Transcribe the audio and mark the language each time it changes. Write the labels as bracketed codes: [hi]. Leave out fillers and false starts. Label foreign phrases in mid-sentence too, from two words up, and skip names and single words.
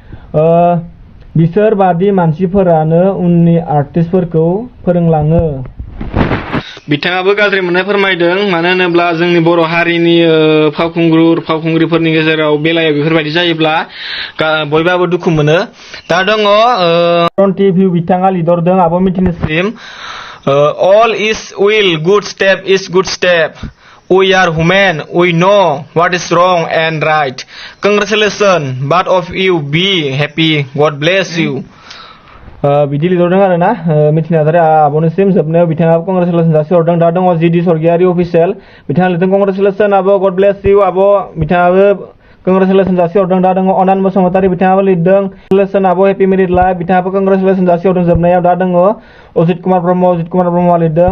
[brx] बिसोर बादि मानसिफोरानो उननि आर्टिस्टफोरखौ फोरोंलाङो बिथाङाबो गाज्रि मोननाय फोरमायदों मानो होनोब्ला जोंनि बर' हारिनि फावखुंग्रिफोरनि गेजेराव बेलायाव बेफोरबायदि जायोब्ला बयबाबो दुखु मोनो दा दङ टिभि बिथाङा लिरदों आब' मिथिनिसिम [en] all is well good step is good step we are human we know what is wrong and right congratulations both of you be happy god bless you [brx] बिदि लिरदों आरोना मिथि नार्जारि आब'निसिम जोबनायाव बिथाङाबो कंग्रेचुलेसन जासिहरदों दा दङ जिडि सरगियारि अफिसियेल बिथाङा लिरदों कंग्रेचुलेसन आब' [en] god bless you [brx] आब' बिथाङाबो कंग्रेचुलेसन जासिहरदों दा दङ अनान बसुमतारी बिथाङाबो लिरदों कंग्रेचुलेसन आब' हेपि मेरिड लाइफ बिथाङाबो कंग्रेचुलेसन जासिहरदों जोबनायाव दा दङ अजित कुमार ब्रह्मआ लिरदों